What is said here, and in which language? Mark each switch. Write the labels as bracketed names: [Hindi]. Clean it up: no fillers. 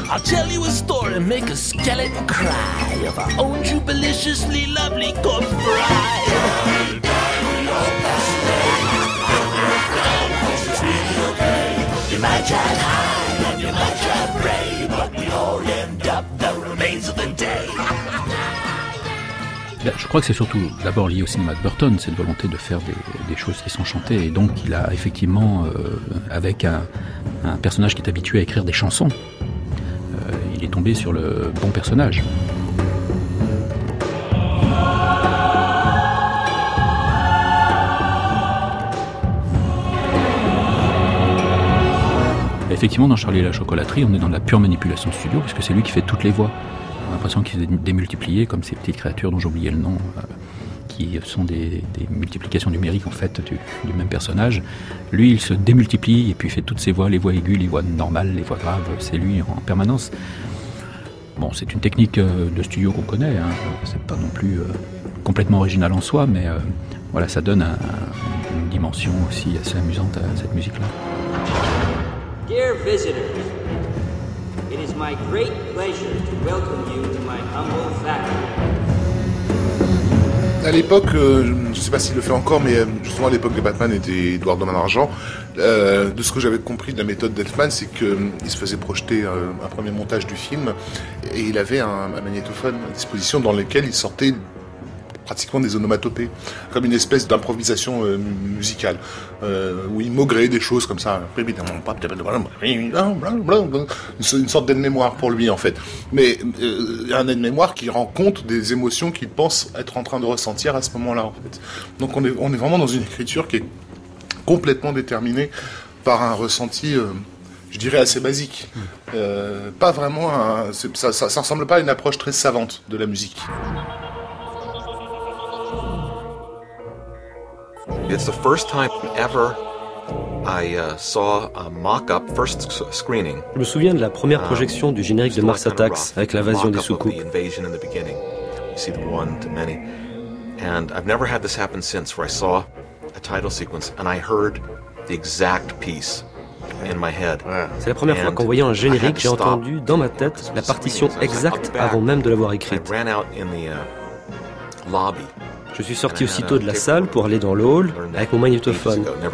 [English] I'll tell you a story, make a skeleton cry of our own jubiliciously lovely corpse bride. You might try high and you might try brave, but we all end up the remains of the day. [French] Je crois que c'est surtout d'abord lié au cinéma de Burton, cette volonté de faire des choses qui sont chantées. Et donc il a effectivement, avec un personnage qui est habitué à écrire des chansons, il est tombé sur le bon personnage. Et effectivement, dans Charlie et la chocolaterie, on est dans la pure manipulation studio, parce que c'est lui qui fait toutes les voix. J'ai l'impression qu'ils sont démultipliés comme ces petites créatures dont j'ai oublié le nom, qui sont des multiplications numériques en fait du même personnage. Lui, il se démultiplie et puis fait toutes ses voix, les voix aiguës, les voix normales, les voix graves, c'est lui en permanence. Bon, c'est une technique de studio qu'on connaît, hein. C'est pas non plus complètement original en soi, mais voilà, ça donne une dimension aussi assez amusante à cette musique-là. [English] Dear visitors, it is my great pleasure to welcome you to my humble factory. [French] À l'époque, je ne sais pas s'il le fait encore, mais justement à l'époque de Batman et d'Edouard Norton Argent, de ce que j'avais compris de la méthode d'Elfman, c'est qu'il se faisait projeter un premier montage du film et il avait un magnétophone à disposition dans lequel il sortait pratiquement des onomatopées, comme une espèce d'improvisation musicale, où il maugrait des choses comme ça, une sorte d'aide-mémoire pour lui en fait, mais un aide-mémoire qui rend compte des émotions qu'il pense être en train de ressentir à ce moment-là en fait. Donc on est vraiment dans une écriture qui est complètement déterminée par un ressenti, je dirais assez basique, pas vraiment, ça ressemble pas à une approche très savante de la musique. [English] It's the first time ever I saw a mock-up first screening. [French] Je me souviens de la première projection du générique de Mars Attacks avec l'invasion des soucoupes. [English] In the beginning. You see the one to many. And I've never had this happen since where I saw a title sequence and I heard the exact piece in my head. [French] C'est la première fois qu'en voyant un générique, j'ai entendu dans ma tête la partition exacte avant même de l'avoir écrite. [English] I ran out in the lobby. [French] Je suis sorti aussitôt de la salle pour aller dans le hall avec mon magnétophone.